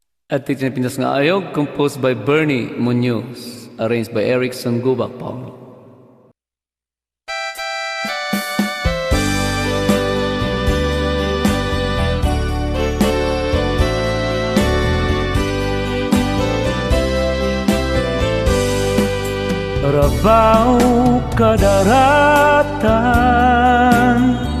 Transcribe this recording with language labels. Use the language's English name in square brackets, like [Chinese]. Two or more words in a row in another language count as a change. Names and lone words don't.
[Iloko] At itinapintas nga ayog, [English] composed by Byrne, Munoz, arranged by Erickson, Gubac, Paulo. [Iloko] Rabaw, kadaratan,